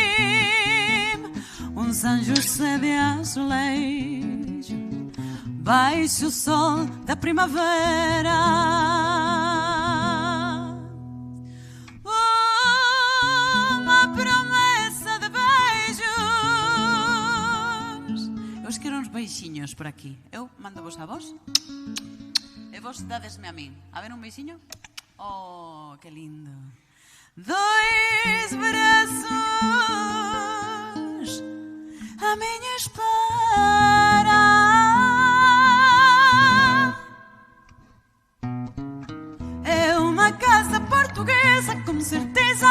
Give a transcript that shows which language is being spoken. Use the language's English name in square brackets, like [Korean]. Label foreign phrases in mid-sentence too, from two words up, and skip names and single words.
[Portuguese] São José de azulejo baixo o sol da primavera. Uma promessa de beijos. [Galician] Eu os quero uns beixiños por aquí. Eu mando vos a vos e vos dadesme a min. A ver un beixiño. Oh, que lindo. [Portuguese] Dois braços à minha espera. É uma casa portuguesa, com certeza.